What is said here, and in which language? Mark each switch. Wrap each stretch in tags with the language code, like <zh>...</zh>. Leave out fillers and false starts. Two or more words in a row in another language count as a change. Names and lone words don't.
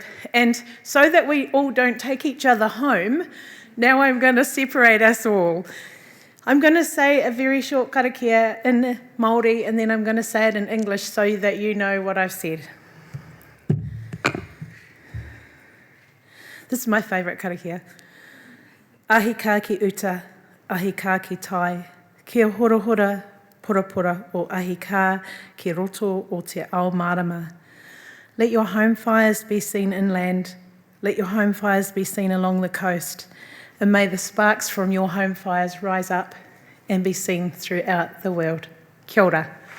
<en>And so that we all don't take each other home, now I'm going to separate us all. I'm going to say a very short Karakia in Māori, and then I'm going to say it in English so that you know what I've said. This is my favourite karakia.</en> <mi>Ahi kā ki uta, ahi kā ki tai, kia horahora, purapura o ahi kā ki roto o te ao marama.</mi> <en>Let your home fires be seen inland, let your home fires be seen along the coast, and may the sparks from your home fires rise up and be seen throughout the world.</en> <mi>Kia ora.</mi>